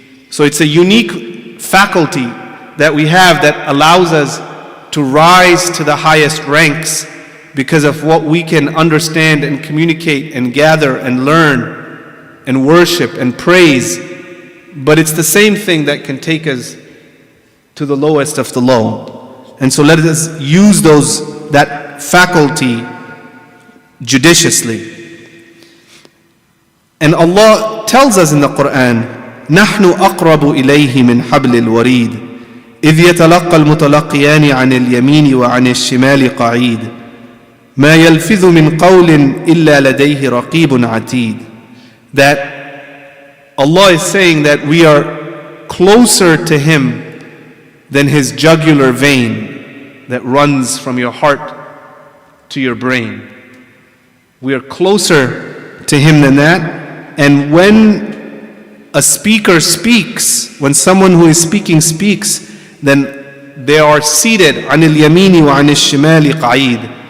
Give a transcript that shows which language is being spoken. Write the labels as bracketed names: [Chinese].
[English] So it's a unique faculty that we have that allows us to rise to the highest ranks because of what we can understand and communicate and gather and learn and worship and praise. But it's the same thing that can take us to the lowest of the low. And so let us use that faculty judiciously. And Allah tells us in the Quran, [Arabic] نحن أقرب إليه من حبل الوريد إذ يتلقى المتلقيان عن اليمين وعن الشمال قعيد ما يلفظ من قول إلا لديه رقيب عتيد. [English] That Allah is saying that we are closer to Him than His jugular vein, that runs from your heart to your brain. We are closer to Him than that. And when a speaker speaks, when someone who is speaking speaks, then they are seated [Arabic] عن اليمين وعن الشمال قعيد.